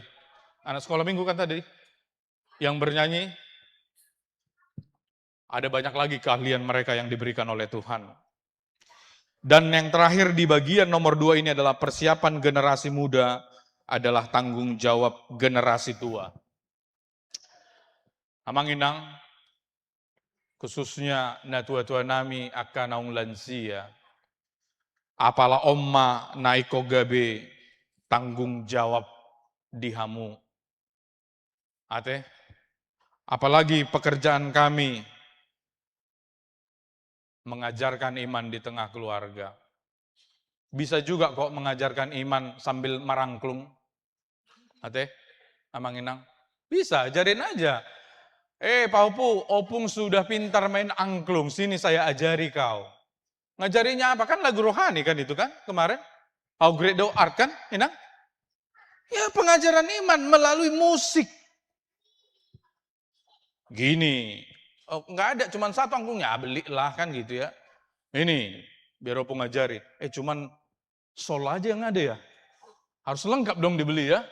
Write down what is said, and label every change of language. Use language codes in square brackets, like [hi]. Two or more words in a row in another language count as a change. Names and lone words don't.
[id] Anak sekolah minggu kan tadi? Yang bernyanyi. Ada banyak lagi keahlian mereka yang diberikan oleh Tuhan. Dan yang terakhir di bagian nomor 2 ini adalah persiapan generasi muda adalah tanggung jawab generasi tua. [bbc] Amanginang, khususnya na tua-tua nami akan naung lansia. Apalah omma naiko gabe [id] tanggung jawab [bbc] dihamu. Ate, [id] apalagi pekerjaan kami mengajarkan iman di tengah keluarga. Bisa juga kok mengajarkan iman sambil marangklung. [bbc] Ate, amanginang, [id] bisa, ajarin aja. Pak Opung sudah pintar main angklung, sini saya ajari kau. Ngajarinya apa? Kan lagu rohani kan itu kan kemarin. How great thou art kan, Inang? Ya pengajaran iman melalui musik. Gini, nggak ada cuman satu angklungnya, belilah kan gitu ya. Ini, biar Opung ngajari. Cuman sol aja yang ada ya. Harus lengkap dong dibeli ya.